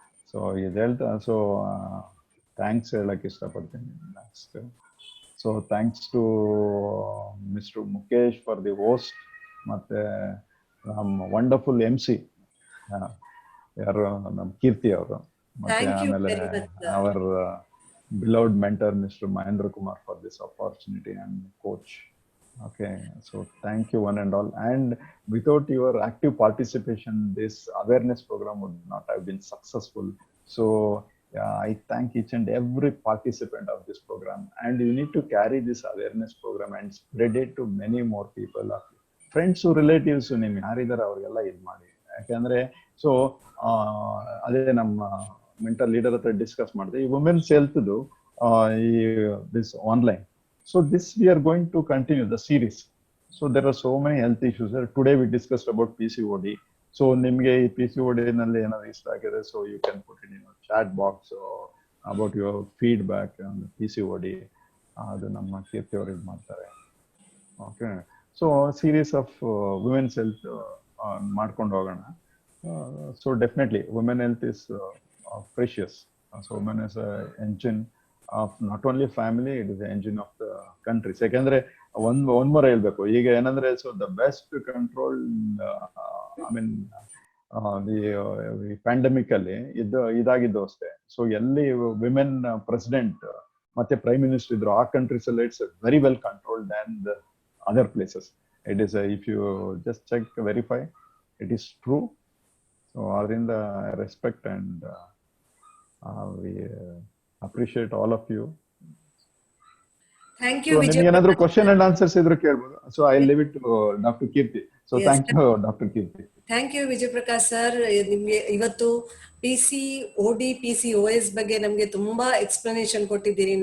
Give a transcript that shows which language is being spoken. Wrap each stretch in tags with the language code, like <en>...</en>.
<kn>So ಇದು ಹೇಳ್ತಾ so thanks ಹೇಳಕ್ ಇಷ್ಟಪಡ್ತೀನಿ. Next.</kn> <en>so thanks to mister Mukesh for the host,</en> <kn>ಮತ್ತೆ ನಮ್ಮ ವಂಡರ್ಫುಲ್ MC ಯಾರು ನಮ್ಮ ಕೀರ್ತಿ ಅವರು, ಮತ್ತೆ ಆಮೇಲೆ hour</kn> <en>beloved mentor</en> <kn>Mr.</kn> <en>Mahendra Kumar for this opportunity and coach. Okay, so thank you one and all. And without your active participation, this awareness program would not have been successful. So yeah, I thank each and every participant of this program. And you need to carry this awareness program and spread it to many more people. Friends, relatives,</en> <kn>ನಿಮ್ಗೆ ಯಾರಿದಾರೆ ಅವ್ರಿಗೆಲ್ಲ ಇದು ಮಾಡಿ. ಯಾಕಂದ್ರೆ so ಅದೇ ನಮ್ಮ mental leader ಹತ್ರ discuss ಮಾಡಿದೆ, ಈ ವುಮೆನ್ಸ್ ಹೆಲ್ತ್ ಈ this online.</kn> <en>So this we are going to continue the series. So there are so many health issues. Today we discussed about PCOD. So</en> <kn>ನಿಮ್ಗೆ ಈ PCOD ನಲ್ಲಿ ಏನಾದ್ರು ಇಷ್ಟ ಆಗಿದೆ,</kn> <en>So you can put in your chat box about your feedback on PCOD.</en> <kn>ಅದು ನಮ್ಮ ಕೀರ್ತಿ ಅವರು ಇದು ಮಾಡ್ತಾರೆ. Okay, so series of women's health ಮಾಡ್ಕೊಂಡು ಹೋಗೋಣ.</kn> <en>So definitely women health is precious. So women is an engine of not only family, it is the engine of the country.</en> <kn>ಯಾಕಂದ್ರೆ one more ಹೇಳ್ಬೇಕು ಈಗ ಏನಂದ್ರೆ,</kn> <en>so the best control I mean the pandemic</en> <kn>ಅಲ್ಲಿ ಇದಾಗಿದ್ದು ಅಷ್ಟೇ. So ಎಲ್ಲಿ women president ಮತ್ತೆ prime minister ಇದ್ರು ಆ ಕಂಟ್ರೀಸ್ ಅಲ್ಲಿ</kn> <en>It's very well controlled than the other places. It is if you just check verify it is true.</en> <kn>So ಅದರಿಂದ</kn> <en>Respect and we appreciate all of you. Thank you.</en> <kn>So ನಿಮಗೆ ಏನಾದರೂ question and answers ಇದ್ರೆ ಕೇಳಬಹುದು.</kn> <en>So I leave it to doctor Keerthi. So thank you doctor Keerthi. Thank you Vijay Prakash sir.</en> <kn>ನಿಮ್ಗೆ ಇವತ್ತು PCOD PCOS ಬಗ್ಗೆ ನಮ್ಗೆ ತುಂಬಾ ಎಕ್ಸ್ಪ್ಲನೇಷನ್ ಕೊಟ್ಟಿದ್ದೀರಿ.</kn>